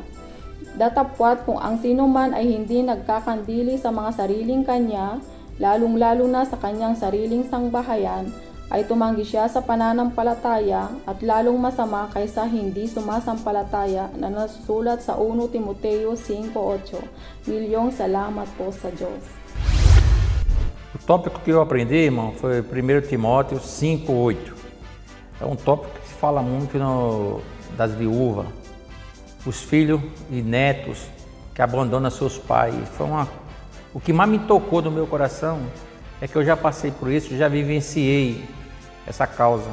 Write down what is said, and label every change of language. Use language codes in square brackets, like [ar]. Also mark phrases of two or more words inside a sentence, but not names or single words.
[tl] Datapwat kung ang sinuman ay hindi nagkakandili sa mga sariling kanya, lalong-lalo na sa kanyang sariling sangbahayan, ay tumanggi siya sa pananampalataya at lalong masama kaysa hindi sumasampalataya na nasusulat sa 1 Timoteo 5:8. Milyong salamat po sa Diyos. [pt] O tópico que eu aprendi, irmão, foi 1 Timóteo 5:8. É um tópico que se fala muito das viúvas, os filhos e netos que abandonam seus pais. O que mais me tocou no meu coração é que eu já passei por isso, já vivenciei essa causa.